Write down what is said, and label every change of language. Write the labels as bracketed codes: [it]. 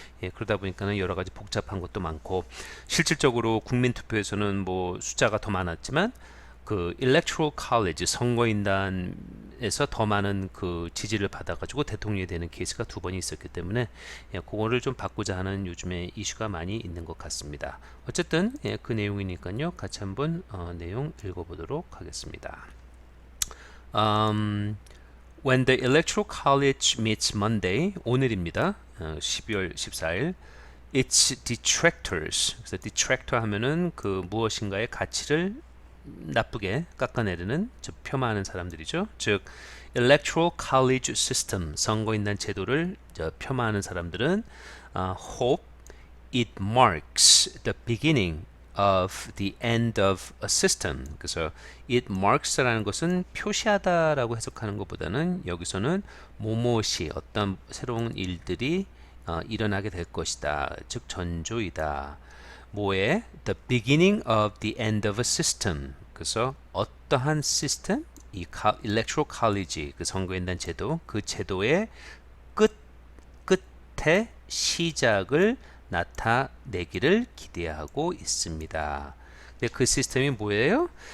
[ko] 예, 그러다 보니까는 여러 가지 복잡한 것도 많고 실질적으로 국민 투표에서는 뭐 숫자가 더 많았지만 그 Electoral College 선거인단에서 더 많은 그 지지를 받아가지고 대통령이 되는 케이스가 두 번이 있었기 때문에 예, 그거를 좀 바꾸자 하는 요즘에 이슈가 많이 있는 것 같습니다. 어쨌든 예, 그 내용이니까요. 같이 한번 내용 읽어보도록 하겠습니다. [en] When the Electoral College meets Monday, [ko] 오늘입니다. 12월 14일. [en] Its detractors. [ko] 그래서 detractor 하면은 그 무엇인가의 가치를 나쁘게 깎아내리는 즉 폄하하는 사람들이죠. 즉 Electoral College System 선거인단 제도를 폄하하는 사람들은 [en] hope it marks the beginning of the end of a system. [ko] 그래서 it marks라는 것은 표시하다라고 해석하는 것보다는 여기서는 무엇이 어떤 새로운 일들이 일어나게 될 것이다. 즉 전조이다. 뭐에? [en] The beginning of the end of a system. [ko] 그래서 어떠한 시스템? 이 Electoral College 그 선거인단 제도 그 제도의 끝 끝에 시작을 나타내기를 기대하고 있습니다. 근데 그 시스템이 뭐예요?